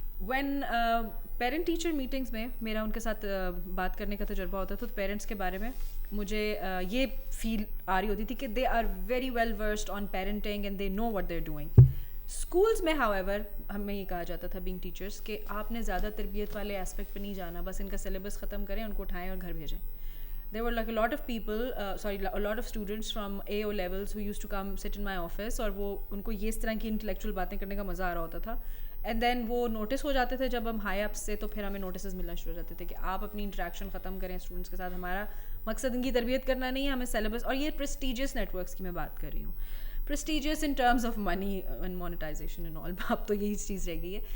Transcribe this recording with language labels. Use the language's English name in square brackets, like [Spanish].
[Urdu] When parent teacher meetings میں میرا ان کے ساتھ بات کرنے کا تجربہ ہوتا تھا تو پیرنٹس کے بارے میں مجھے یہ فیل آ رہی ہوتی تھی کہ [English] They are very well versed on parenting and they know what they are doing. [Urdu] Schools میں ہاؤ ایور ہمیں یہ کہا جاتا تھا بینگ ٹیچرس کہ آپ نے زیادہ تربیت والے اسپیکٹ پہ نہیں جانا, بس ان کا سلیبس ختم کریں, ان کو اٹھائیں اور گھر بھیجیں. [English] There were like a lot of students from AO levels who used to come sit in my office, [Urdu] اور وہ ان کو یہ اس طرح کی انٹلیکچوئل باتیں کرنے کا مزہ آ رہا ہوتا تھا. اینڈ دین وہ نوٹس ہو جاتے تھے جب ہم ہائی اپ سے, تو پھر ہمیں نوٹسز ملنا شروع ہو جاتے تھے کہ آپ اپنی انٹریکشن ختم کریں اسٹوڈنٹس کے ساتھ, ہمارا مقصد ان کی تربیت کرنا نہیں ہے, ہمیں سلیبس. اور یہ پریسٹیجیس نیٹ ورکس کی میں بات کر رہی ہوں, [English] prestigious in terms of money and monetization and all, [Urdu] اب تو یہی چیز رہ گئی ہے.